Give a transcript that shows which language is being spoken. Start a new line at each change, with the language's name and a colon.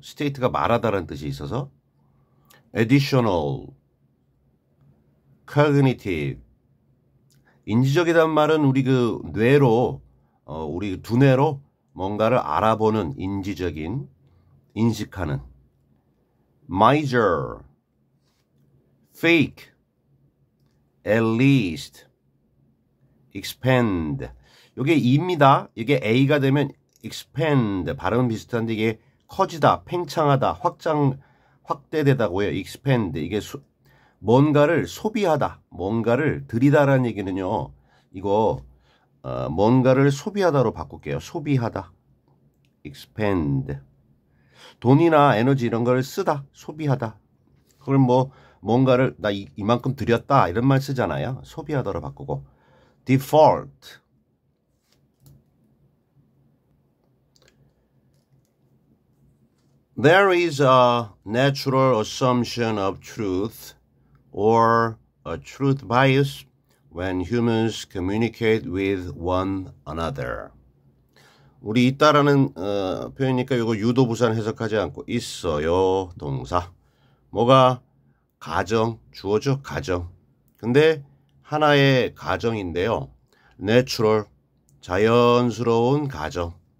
Korean: state가 말하다라는 뜻이 있어서.
English: additional, cognitive.
Korean: 인지적이란 말은 우리 그 뇌로, 우리 두뇌로 뭔가를 알아보는 인지적인, 인식하는.
English: miser, fake, at least, expand.
Korean: 이게 E입니다. 이게 A가 되면
English: expand.
Korean: 발음 비슷한데 이게 커지다, 팽창하다, 확대되다고요.
English: expand.
Korean: 이게 뭔가를 소비하다, 뭔가를 들이다라는 얘기는요. 이거 뭔가를 소비하다로 바꿀게요. 소비하다.
English: expand.
Korean: 돈이나 에너지 이런 걸 쓰다, 소비하다. 그걸 뭔가를 나 이만큼 들였다 이런 말 쓰잖아요. 소비하다로 바꾸고.
English: default. There is a natural assumption of truth or a truth bias when humans communicate with one another.
Korean: 우리 있다라는 표현이니까 이거 유도부사는 해석하지 않고 있어요. 동사. 뭐가? 가정. 주어죠. 가정. 근데 하나의 가정인데요.
English: natural,
Korean: 자연스러운 가정.